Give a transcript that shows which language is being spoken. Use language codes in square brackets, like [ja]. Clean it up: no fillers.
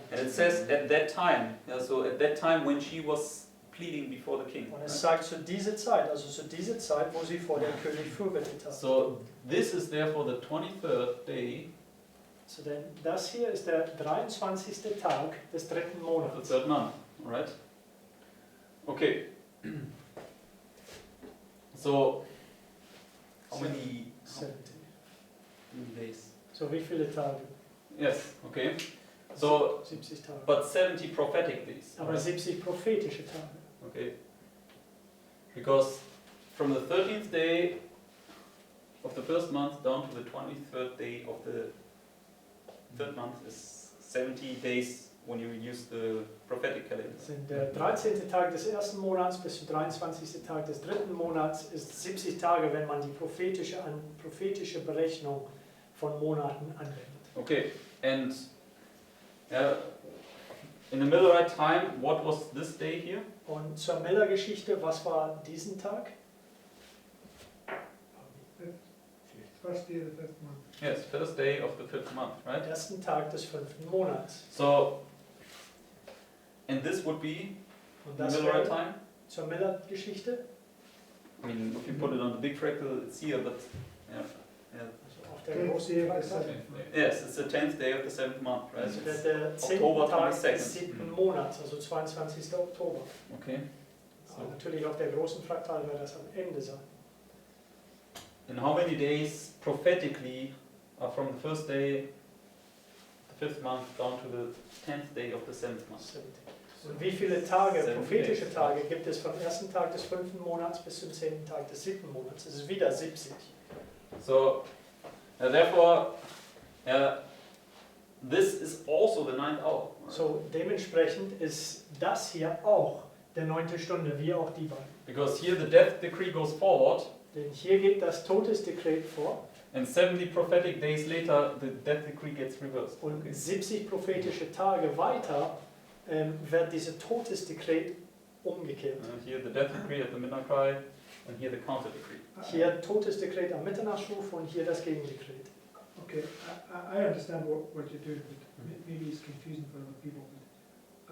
[en] And it says at that time, yeah, so at that time when she was pleading before the king. [de] Und es sagt zu dieser Zeit, also zu dieser Zeit, wo sie vor dem König fürbitet hat. [en] So this is therefore the 23rd day. [de] So denn das hier ist der 23. Tag des 3. Monats. [en] Of the 3rd month, right? Okay. So how many 70. days? [de] So wie viele Tage? [en] Yes, okay. So [de] 70 Tage. [en] but 70 prophetic days. [de] Aber [en] Right? [de] 70 prophetische Tage. [en] Okay. Because from the 13th day of the 1st month down to the 23rd day of the 3rd month is 70 days when you use the prophetic calendar. [de] Sind der 13. Tag des 1. Monats bis zum 23. Tag des 3. Monats ist 70 Tage, wenn man die prophetische Berechnung von Monaten anwendet. [en] Okay, and in the Millerite time, what was this day here? [de] Und zur Miller-Geschichte, was war diesen Tag? [en] First day of the 5th month. Yes, 1st day of the 5th month, right? [de] Ersten Tag des 5. Monats. [en] So, and this would be [de] Und [en] the [de] das [en] Millerite time? [de] zur Miller-Geschichte. [en] I mean, if you put it on the big fractal, it's here, but yeah. [de] Also auf der großen Fractal. [en] Yes, it's the 10th day of the 7th month, right? [de] Also [en] It's [de] der 10. Oktober Tag [en] 22nd. [de] des 7. Monats, also 22. Oktober. [en] Okay. [de] Aber natürlich auf der großen Fraktal wird das am Ende sein. [en] And how many days prophetically are from the 1st day, the 5th month, down to the 10th day of the 7th month? [de] 70. Und wie viele Tage, [en] 70 [de] prophetische [en] days. [de] Tage, gibt es vom ersten Tag des 5. Monats bis zum 10. Tag des 7. Monats? Es ist wieder 70. [en] So, therefore, this is also the 9th hour. [de] So dementsprechend ist das hier auch der 9. Stunde, wie auch die beiden. [en] Because here the death decree goes forward, [de] Denn hier geht das Todesdekret vor [en] and 70 prophetic days later, the death decree gets reversed. [de] und 70 prophetische Tage weiter wird dieses Todesdekret umgekehrt. [en] Here the death decree at the midnight cry, and here the counter decree. [de] Hier Todesdekret am Mitternachtsruf und hier das Gegendekret. [en] Okay, I understand what you're doing, but maybe it's confusing for other people. But